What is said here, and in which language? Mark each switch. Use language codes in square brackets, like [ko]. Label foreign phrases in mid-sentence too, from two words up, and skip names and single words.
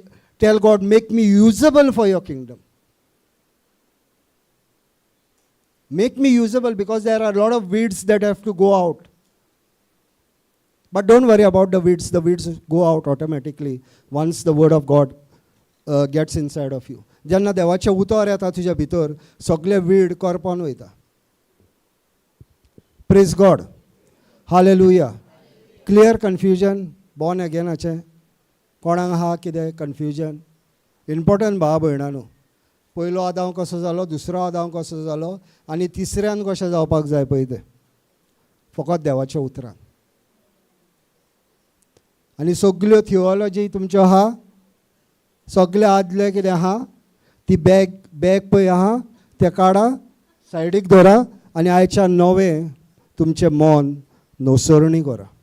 [en] Tell God, make me usable for your kingdom. Make me usable, because there are a lot of weeds that have to go out. But don't worry about the weeds. The weeds go out automatically once the word of God gets inside of you. [kok] जेन्ना देवाचे उतर येता तुज्या भितर, सगळे वीड करपोन वयता. [en] Praise God. Hallelujah. Clear confusion, [kok] born againaचे कोणाक आहा कितें कन्फ्युजन? इम्पॉर्टंट भाव भयणानो. पयलो आदाव कसो जालो, दुसरो आदाव कसो जालो, आनी तिसऱ्यान कशें जावपाक जाय पळय तें फकत देवाच्या उतरान. आनी सगल्यो थिओलॉजी तुमच्यो आहा, सगळे आदले कितें आहा ती बॅग पळय आहा तें काडा, सायडीक दवरा, आनी आयच्यान नवें तुमचें मन नोसरणी करा.